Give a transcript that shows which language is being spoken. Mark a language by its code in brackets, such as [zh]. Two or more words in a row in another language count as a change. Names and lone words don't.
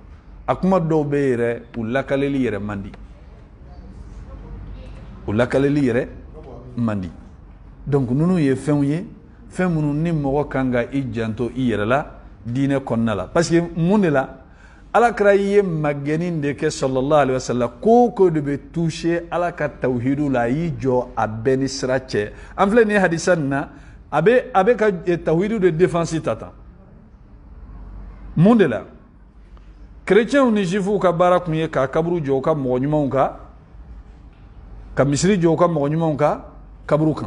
[bm] A kuma dɔw bɛ yɛrɛ u lakaleli yɛrɛ man di. U lakaleli yɛrɛ man di. [fr] Donc ninnu [bm] ye fɛnw ye, fɛn minnu ni mɔgɔ kan ka i janto i yɛrɛ la diinɛ kɔnɔna la. [fr] Parce que [bm] mun de la? Ala kira ye magɛni de kɛ [ar] صلى الله عليه وسلم [bm] ko ko de bɛ toucher Ala ka tawhidu la, a y'i jɔ a bɛɛ ni sira cɛ. An filɛ nin ye hadisa nin na, a bɛ ka tawhidu de défense ta tan. Mun de la? Chrétiens ni juifs ka baara kun ye ka kaburu jɔ u ka mɔgɔ ɲumanw kan, ka misiri jɔ u ka mɔgɔ ɲumanw kan kaburu kan.